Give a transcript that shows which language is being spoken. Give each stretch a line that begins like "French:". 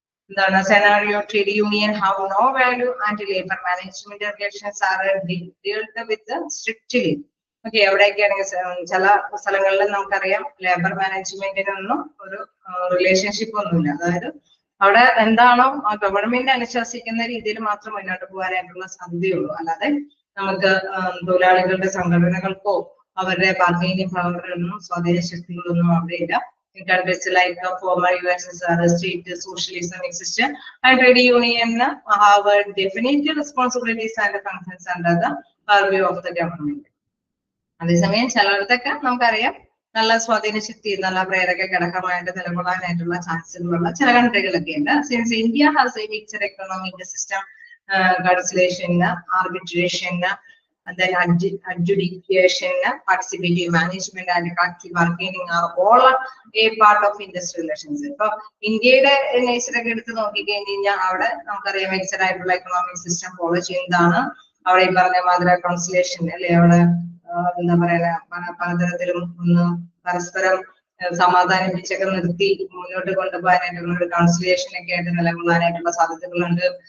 Malayalam: എന്താണ്
English: scenario trade union have no value and labor management regulations are dealt with strictly.
Malayalam: Okay, എവിടെയൊക്കെയാണെങ്കിൽ ചില സ്ഥലങ്ങളിൽ നമുക്കറിയാം labour മാനേജ്മെന്റിനൊന്നും ഒരു relationship ഒന്നുമില്ല. അതായത് അവിടെ എന്താണോ ആ ഗവൺമെന്റ് അനുശാസിക്കുന്ന രീതിയിൽ മാത്രം മുന്നോട്ട് പോകാനായിട്ടുള്ള സാധ്യതയുള്ളൂ. അല്ലാതെ നമുക്ക് തൊഴിലാളികളുടെ സംഘടനകൾക്കോ അവരുടെ ബാർഗൈനിങ് പവറിനൊന്നും സ്വാധീന ശക്തികളൊന്നും അവിടെയില്ല.
English: In countries like former USSR, state socialism existed, and trade union have definite responsibilities and functions under the purview of the government.
Malayalam: അതേസമയം ചിലയിടത്തൊക്കെ നമുക്കറിയാം നല്ല സ്വാധീന ശക്തി, നല്ല പ്രേരക ഘടകമായിട്ട് നിലകൊള്ളാനായിട്ടുള്ള ചാൻസുകളുള്ള ചില കൺട്രികളൊക്കെ ഉണ്ട്.
English: Since India has a mixed economic system, conciliation, arbitration, then adjudication, participative management and collective bargaining are all a part of industrial relations.
Malayalam: ഇപ്പൊ ഇന്ത്യയുടെ നേച്ചറൊക്കെ എടുത്ത് നോക്കിക്കഴിഞ്ഞാൽ അവിടെ നമുക്കറിയാം മിക്സഡ് ആയിട്ടുള്ള എക്കണോമിക് സിസ്റ്റം ഫോളോ ചെയ്യുന്നതാണ്. അവിടെ ഈ പറഞ്ഞ മാതിരി കൺസലേഷൻ അല്ലെ, അവിടെ എന്താ പറയാ പലതരത്തിലും ഒന്ന് പരസ്പരം സമാധാനിപ്പിച്ചൊക്കെ നിർത്തി മുന്നോട്ട് കൊണ്ടുപോകാനായിട്ടുള്ള ഒരു കൺസിലേഷൻ ഒക്കെ ആയിട്ട് നിലകൊള്ളാനായിട്ടുള്ള സാധ്യതകളുണ്ട്.